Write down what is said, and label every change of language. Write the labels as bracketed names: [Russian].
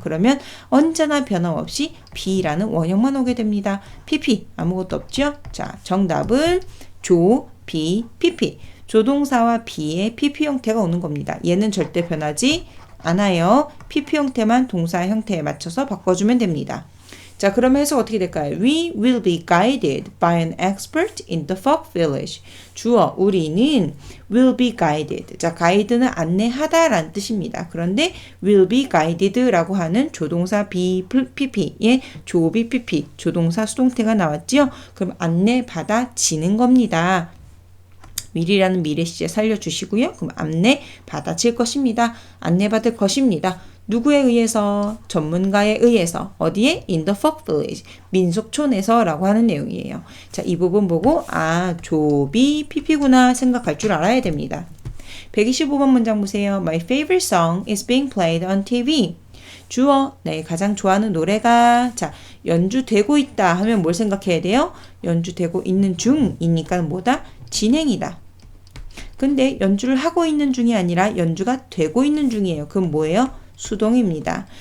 [Korean] 그러면 언제나 변함없이 be라는 원형만 오게 됩니다. pp 아무것도 없죠? 자, 정답은 조, be, pp. 조동사와 be의 pp 형태가 오는 겁니다. 얘는 절대 변하지 않아요. pp 형태만 동사 형태에 맞춰서 바꿔주면 됩니다. 자, 그러면 해석 어떻게 될까요? [English] We will be guided by an expert in the folk village. [Korean] 주어, 우리는 will be guided. 자, guide는 안내하다 라는 뜻입니다. 그런데 will be guided라고 하는 조동사 be, pp의 조비 pp, 조동사 수동태가 나왔지요? 그럼 안내받아지는 겁니다. will이라는 미래 시제 살려주시고요. 그럼 안내받아질 것입니다. 안내받을 것입니다. 누구에 의해서? 전문가에 의해서. 어디에? [English] In the folk village. [Korean] 민속촌에서 라고 하는 내용이에요. 자, 이 부분 보고 조비, pp구나 생각할 줄 알아야 됩니다. 125번 문장 보세요. [English] My favorite song is being played on TV. [Korean] 주어, 내 가장 좋아하는 노래가 자, 연주되고 있다 하면 뭘 생각해야 돼요? 연주되고 있는 중이니까 뭐다? 진행이다. 근데 연주를 하고 있는 중이 아니라 연주가 되고 있는 중이에요. 그럼 뭐예요? 수동입니다.